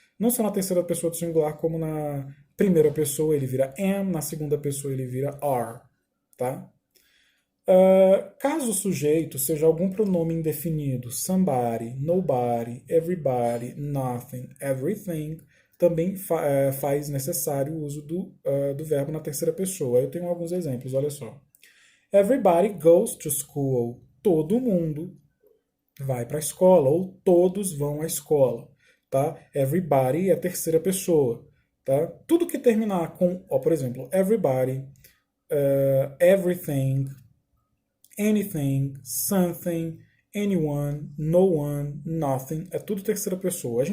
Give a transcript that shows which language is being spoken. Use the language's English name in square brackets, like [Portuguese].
[Portuguese] Não só na terceira pessoa do singular, como na primeira pessoa ele vira am, na segunda pessoa ele vira are. Tá? Caso o sujeito seja algum pronome indefinido, somebody, nobody, everybody, nothing, everything, também faz necessário o uso do verbo na terceira pessoa. Eu tenho alguns exemplos, olha só. [English] Everybody goes to school. [Portuguese] Todo mundo vai para a escola, ou todos vão à escola. Tá? Everybody é terceira pessoa. Tá? Tudo que terminar com, por exemplo, everybody, everything, anything, something, anyone, no one, nothing, é tudo terceira pessoa.